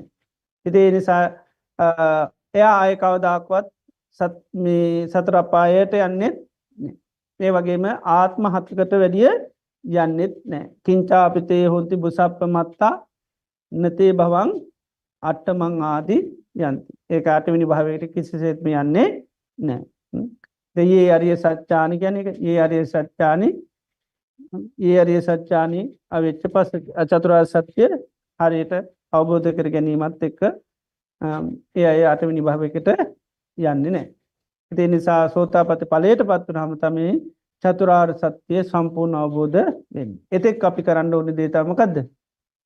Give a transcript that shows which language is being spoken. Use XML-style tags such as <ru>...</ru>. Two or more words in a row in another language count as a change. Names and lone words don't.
<si>ඉතින් ඒ නිසා එයා ආය කවදාකවත් මේ සතර අපායට යන්නේ නැහැ. ඒ වගේම ආත්ම හතකට වැඩිය යන්නෙත් නැහැ.</si> <pi>කිංචා අපිතේ හොන්ති බුසප්පමත්තා නතේ භවං අට්ඨමං ආදි යන්ති.</pi> <si>ඒක අටවෙනි භවයට කිසිසේත්ම යන්නේ නැහැ.</si> <pi>ये आर्य सत्यानि</pi> <si>කියන්නේ</si> <pi>ये आर्य सत्यानि ये आर्य सत्यानि අවෙච්ච පස්ස</pi> <si>චතුරාර්ය සත්‍ය හරියට අවබෝධ කර ගැනීමත් එක්ක ඒ අය අටවෙනි භවයකට යන්නේ නැහැ. ඒ නිසා සෝතාපට්ටි ඵලයටපත් වුනහම තමයි චතුරාර්ය සත්‍ය සම්පූර්ණ අවබෝධ වෙන්නේ. එතෙක් අපි කරන්න ඕනේ දේ තමයි මොකද්ද?</si>